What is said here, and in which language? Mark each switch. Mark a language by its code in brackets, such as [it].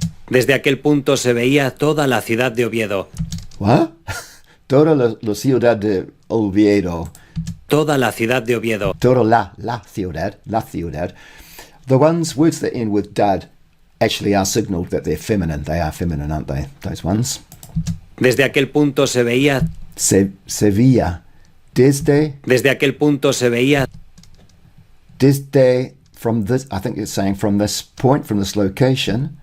[es] Desde aquel punto se veía toda la ciudad de Oviedo. [en] What? [es] Toda la ciudad de Oviedo. Toda la ciudad de Oviedo. Toda la ciudad. [en] The words that end with dad actually are signaled that they're feminine. They are feminine, aren't they? Those ones. [es] Desde aquel punto se veía... Se veía. Desde aquel punto se veía... Desde... [en] From this, I think it's saying from this point, from this location.